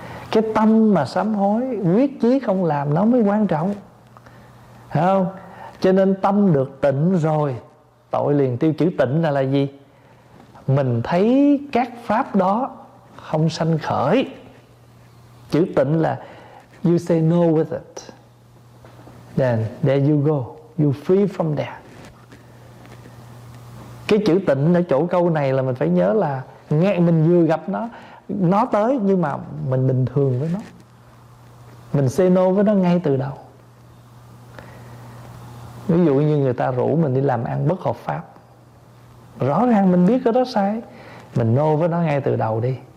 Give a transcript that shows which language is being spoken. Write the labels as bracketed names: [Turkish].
[Vietnamese] Cái tâm mà sám hối, quyết chí không làm, nó mới quan trọng. Thấy không? Cho nên tâm được tịnh rồi, tội liền tiêu. Chữ tịnh là gì? Mình thấy các pháp đó không sanh khởi. Chữ tịnh là [English] you say no with it, then there you go, you free from that. [Vietnamese] Cái chữ tịnh ở chỗ câu này là mình phải nhớ là nghe, mình vừa gặp nó tới, nhưng mà mình bình thường với nó, mình [English] say no [Vietnamese] với nó ngay từ đầu. Ví dụ như người ta rủ mình đi làm ăn bất hợp pháp, rõ ràng mình biết cái đó sai, mình no với nó ngay từ đầu đi.